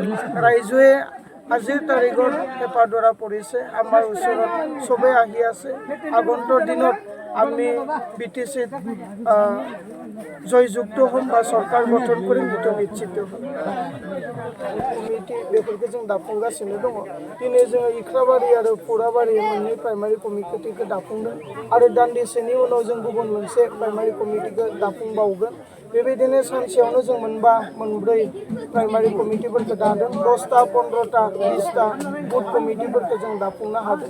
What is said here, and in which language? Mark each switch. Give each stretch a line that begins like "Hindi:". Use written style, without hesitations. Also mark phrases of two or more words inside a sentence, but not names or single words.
Assamese: ৰাইজে আজিৰ তাৰিখত হেঁপাহ ধৰা পৰিছে, আমাৰ ওচৰত চবেই আহি আছে। আগন্তুক দিনত আমি BTCত জয়যুক্ত হ'ম বা চৰকাৰ গঠন কৰিম, সেইটো নিশ্চিত হ'ম।
Bodo: কমিটি बेफोरखौ जों दाफुंगासिनो दङ। दिनै जोङो एख्राबारि आरो पुहराबारि मोननै
English: primary committee
Bodo: दाफुंदों आरो दान्दिसेनि उनाव जों गुबुन मोनसे
English: primary committee
Bodo: दाफुंबावगोन। बेबायदिनो सानसेयावनो जों मोनब्रै
English: primary committees
Bodo: दादों। 10टा 15टा 20टा
English: booth committees
Bodo: जों दाफुंनो हादों।